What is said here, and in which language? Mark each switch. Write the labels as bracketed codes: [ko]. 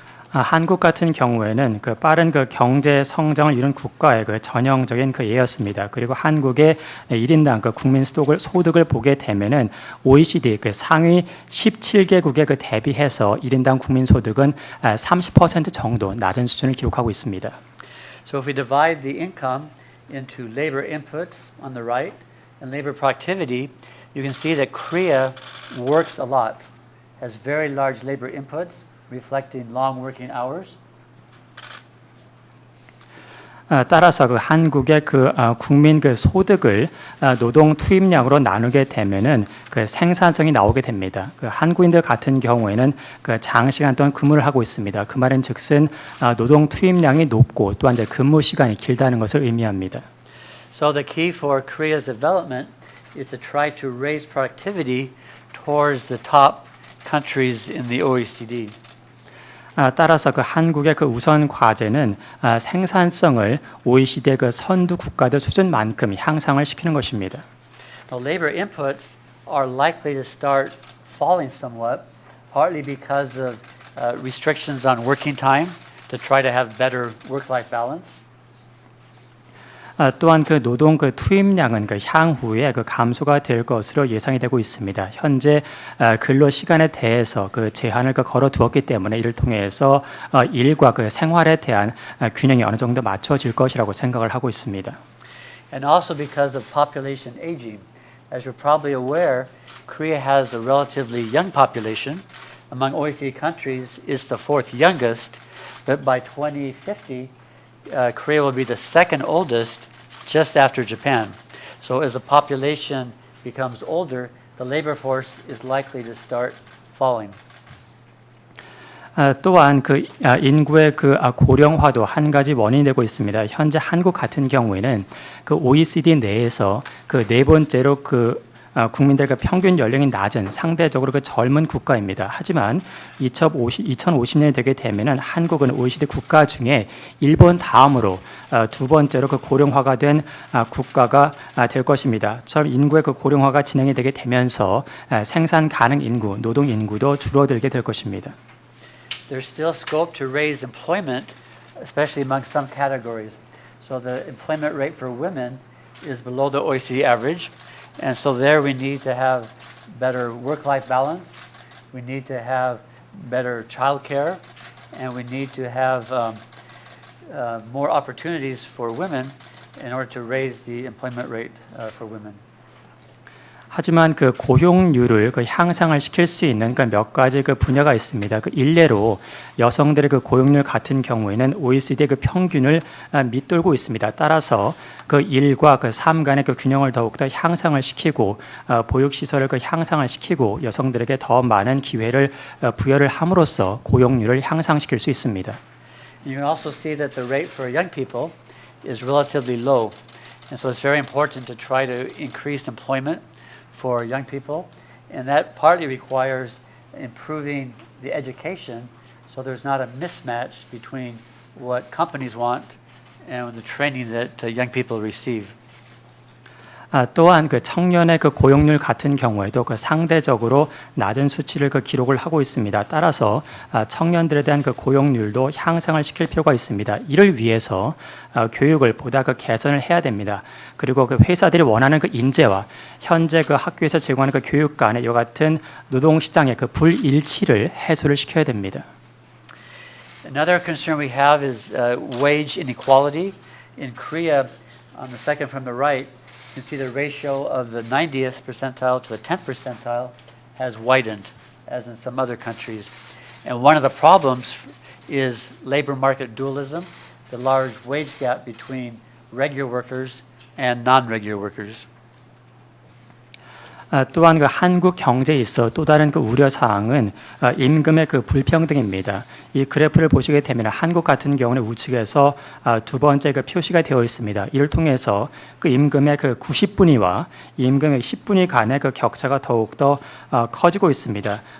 [ko] 한국 같은 경우에는 그 빠른 그 경제 성장을 이룬 국가의 그 전형적인 그 예였습니다. 그리고 한국의 1인당 그 국민 소득을 보게 되면은 OECD 그 상위 17개국에 그 대비해서 1인당 국민 소득은 30% 정도 낮은 수준을 기록하고 있습니다. [en] So if we divide the income into labor inputs on the right and labor productivity, you can see that Korea works a lot, has very large labor inputs, reflecting long working hours. [ko] 따라서 그 한국의 그 국민 그 소득을 노동 투입량으로 나누게 되면은 그 생산성이 나오게 됩니다. 그 한국인들 같은 경우에는 그 장시간 동안 근무를 하고 있습니다. 그 말은즉슨 노동 투입량이 높고 또한 이제 근무 시간이 길다는 것을 의미합니다. [en] So the key for Korea's development is to try to raise productivity towards the top countries in the OECD. [ko] 따라서 그 한국의 그 우선 과제는 생산성을 OECD의 그 선두 국가들 수준만큼 향상을 시키는 것입니다. [en] Now, labor inputs are likely to start falling somewhat, partly because of restrictions on working time to try to have better work-life balance. [ko] 또한 그 노동 그 투입량은 그 향후에 그 감소가 될 것으로 예상이 되고 있습니다. 현재 근로 시간에 대해서 그 제한을 그 걸어 두었기 때문에 이를 통해서 일과 그 생활에 대한 균형이 어느 정도 맞춰질 것이라고 생각을 하고 있습니다. [en] And also because of population aging. As you're probably aware, Korea has a relatively young population. Among OECD countries, it's the fourth youngest, but by 2050, Korea will be the second oldest, just after Japan. So as the population becomes older, the labor force is likely to start falling. [ko] 또한 그 인구의 그 고령화도 한 가지 원인이 되고 있습니다. 현재 한국 같은 경우에는 그 OECD 내에서 그 네 번째로 그 국민들의 평균 연령이 낮은 상대적으로 그 젊은 국가입니다. 하지만 2050년이 되게 되면은 한국은 OECD 국가 중에 일본 다음으로 두 번째로 그 고령화가 된 국가가 될 것입니다. 처럼 인구의 그 고령화가 진행이 되게 되면서 생산 가능 인구, 노동 인구도 줄어들게 될 것입니다. [en] There's still scope to raise employment, especially among some categories. So the employment rate for women is below the OECD average. And so there we need to have better work-life balance, we need to have better child care, and we need to have more opportunities for women in order to raise the employment rate for women. [ko] 하지만 그 고용률을 그 향상을 시킬 수 있는 그 몇 가지 그 분야가 있습니다. 그 일례로 여성들의 그 고용률 같은 경우에는 OECD의 그 평균을 밑돌고 있습니다. 따라서 그 일과 그 삶 간의 그 균형을 더욱더 향상을 시키고 보육 시설을 그 향상을 시키고 여성들에게 더 많은 기회를 부여를 함으로써 고용률을 향상시킬 수 있습니다. [en] You can also see that the rate for young people is relatively low. And so it's very important to try to increase employment for young people, and that partly requires improving the education so there's not a mismatch between what companies want and the training that young people receive. [ko] 또한 그 청년의 그 고용률 같은 경우에도 그 상대적으로 낮은 수치를 그 기록을 하고 있습니다. 따라서 청년들에 대한 그 고용률도 향상을 시킬 필요가 있습니다. 이를 위해서 교육을 보다 그 개선을 해야 됩니다. 그리고 그 회사들이 원하는 그 인재와 현재 그 학교에서 제공하는 그 교육 간의 이와 같은 노동 시장의 그 불일치를 해소를 시켜야 됩니다. [en] Another concern we have is wage inequality. In Korea, on the second from the right, you can see the ratio of the 90th percentile to the 10th percentile has widened, as in some other countries. And one of the problems is labor market dualism, the large wage gap between regular workers and non-regular workers. [ko] 또한 그 한국 경제에 있어 또 다른 그 우려 사항은 임금의 그 불평등입니다. 이 그래프를 보시게 되면 한국 같은 경우는 우측에서 두 번째 그 표시가 되어 있습니다. 이를 통해서 그 임금의 그 90분위와 임금의 10분위 간의 그 격차가 더욱 더 커지고 있습니다.